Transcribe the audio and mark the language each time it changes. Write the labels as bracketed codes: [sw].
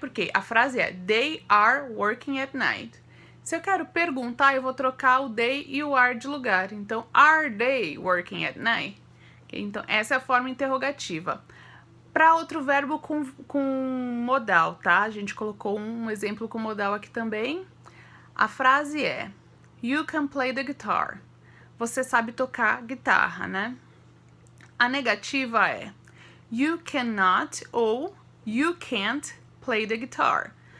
[pt] Porque a frase é They are working at night. Se eu quero perguntar, eu vou trocar o they e o are de lugar. [en] Então, Are they working at night? Okay? [pt] Então, essa é a forma interrogativa. Para outro verbo com modal, tá? A gente colocou um exemplo com modal aqui também. A frase é You can play the guitar. Você sabe tocar guitarra, né? A negativa é You cannot ou You can't play the guitar.